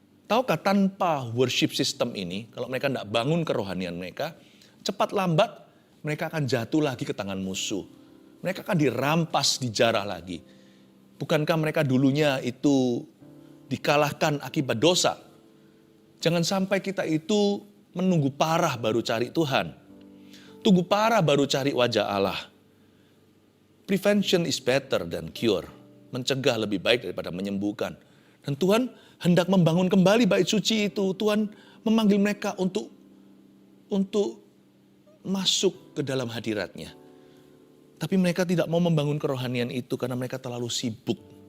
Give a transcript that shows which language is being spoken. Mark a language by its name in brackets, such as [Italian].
[Indonesian] Tahukah tanpa worship system ini, kalau mereka tidak bangun kerohanian mereka, cepat lambat mereka akan jatuh lagi ke tangan musuh. Mereka akan dirampas, dijarah lagi. Bukankah mereka dulunya itu dikalahkan akibat dosa? Jangan sampai kita itu menunggu parah baru cari Tuhan. Tunggu parah baru cari wajah Allah. [English] Prevention is better than cure. [Indonesian] Mencegah lebih baik daripada menyembuhkan. Dan Tuhan hendak membangun kembali bait suci itu. Tuhan memanggil mereka untuk masuk ke dalam hadiratnya. Tapi mereka tidak mau membangun kerohanian itu karena mereka terlalu sibuk.